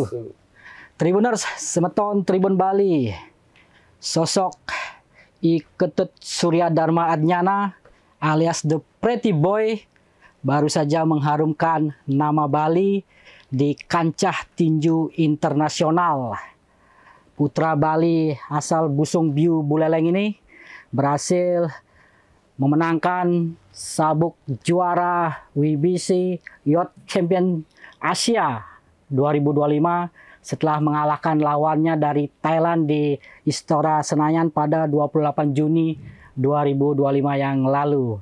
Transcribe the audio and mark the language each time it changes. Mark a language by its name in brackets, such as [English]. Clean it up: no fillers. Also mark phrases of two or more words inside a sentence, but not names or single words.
[Indonesian] Tribuners, semeton Tribun Bali. Sosok I Ketut Surya Dharma Adnyana alias The Pretty Boy baru saja mengharumkan nama Bali di kancah tinju internasional. Putra Bali asal Busung Biu Buleleng ini berhasil memenangkan sabuk juara WBC Youth Champion Asia 2025 setelah mengalahkan lawannya dari Thailand di Istora Senayan pada 28 Juni 2025 yang lalu.